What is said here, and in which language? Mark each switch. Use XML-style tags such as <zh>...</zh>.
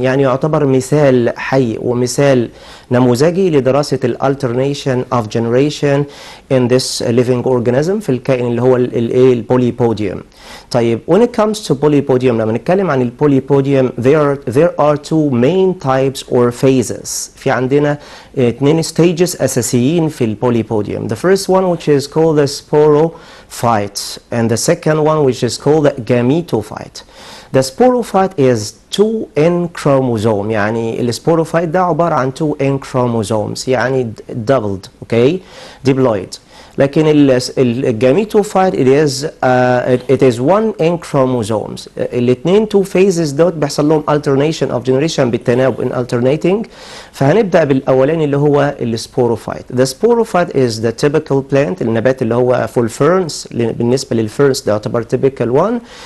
<ar>يعني يعتبر مثال حي ومثال نموذجي لدراسة</ar> <en>alternation of generation in this living organism،</en> <ar>في الكائن اللي هو البوليبوديوم.</ar> <en>طيب when it comes to polypodium،</en> <ar>لما نتكلم عن البوليبوديوم</ar> <en>there are two main types or phases.</en> <ar>في عندنا اتنين stages أساسيين في البوليبوديوم.</ar> <en>The first one which is called the sporophyte and the second one which is called the gametophyte. The sporophyte is 2N chromosome،</en> <ar>يعني السبوروفايت ده عبارة عن</ar> <en>2N chromosomes، يعني doubled، okay, diploid.</en> <ar>لكن الجاميتوفايت</ar> <en>it is 1N chromosomes.</en> <ar>الاثنين two phases دوت بيحصل لهم</ar> <en>alternation of generation</en> <ar>بالتناوب</ar> <en>in alternating.</en> <ar>فهنبدأ بالأولاني اللي هو السبوروفايت.</ar> <en>The sporophyte is the typical plant،</en> <ar>النبات اللي هو</ar> <en>full ferns.</en> <ar>بالنسبة للفيرنس ده يعتبر typical one.</ar>